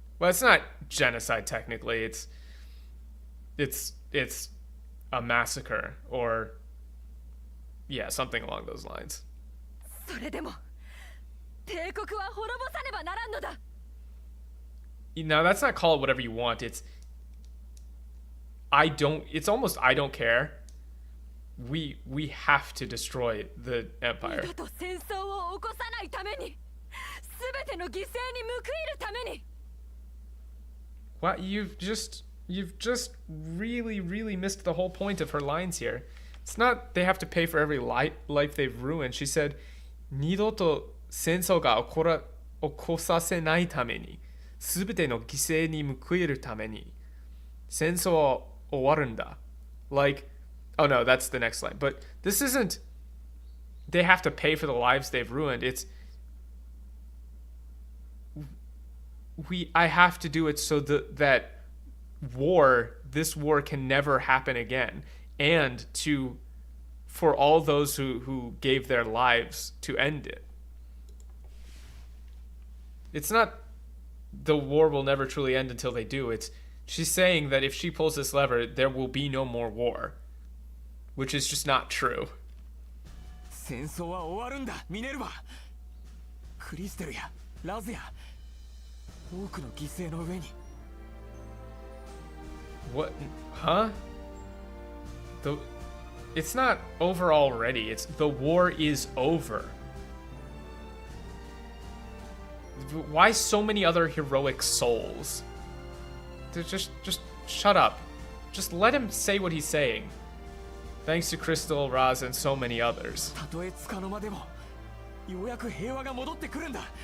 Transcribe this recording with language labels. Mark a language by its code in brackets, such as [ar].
[en] Well, it's not genocide technically. It's a massacre or, yeah, something along those lines. [ja] それでも帝国は滅ぼさねばならんのだ。 [en] Now that's not call it whatever you want. It's almost I don't care. We have to destroy the empire. [ja] 二度と戦争を起こさないために、すべての犠牲に報いるために。 [en] What you've just really missed the whole point of her lines here. It's not they have to pay for every life they've ruined. She said, [ja] 二度と戦争が起こさせないために、すべての犠牲に報いるために、戦争は終わるんだ。 [en] Like, oh no, that's the next line. But this isn't they have to pay for the lives they've ruined. It's I have to do it so that this war can never happen again, and for all those who gave their lives to end it. It's not the war will never truly end until they do. She's saying that if she pulls this lever, there will be no more war, which is just not true. [ja] 戦争は終わるんだ、ミネルヴァ。クリステルやラズや多くの犠牲の上に。 [en] What? Huh? It's not over already. It's the war is over. Why so many other heroic souls? Just shut up. Just let him say what he's saying. Thanks to Crystal, Raz, and so many others. [ja] たとえつかの間でもようやく平和が戻ってくるんだ。